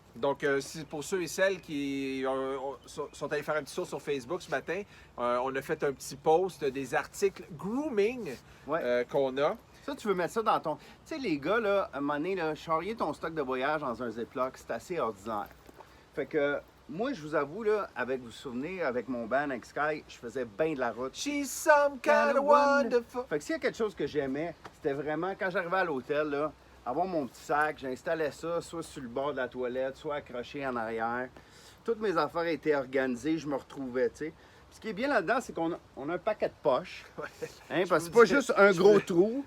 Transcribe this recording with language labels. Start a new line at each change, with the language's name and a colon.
French: Donc, pour ceux et celles qui sont allés faire un petit tour sur Facebook ce matin, on a fait un petit post des articles grooming Ouais. qu'on a. Ça, tu veux mettre ça dans ton... Tu sais, les gars, là, à un moment donné, là, charrier ton stock de voyage dans un Ziploc, c'est assez ordinaire. Fait que, moi, je vous avoue, là, vous vous souvenez, avec mon band avec Sky, je faisais bien de la route.
English: She's some kind of wonderful.
French: Fait que s'il y a quelque chose que j'aimais, c'était vraiment, quand j'arrivais à l'hôtel, là, avoir mon petit sac, j'installais ça, soit sur le bord de la toilette, soit accroché en arrière. Toutes mes affaires étaient organisées, je me retrouvais, tu sais. Ce qui est bien là-dedans, c'est qu'on a un paquet de poches. Hein, parce que c'est pas juste un gros trou.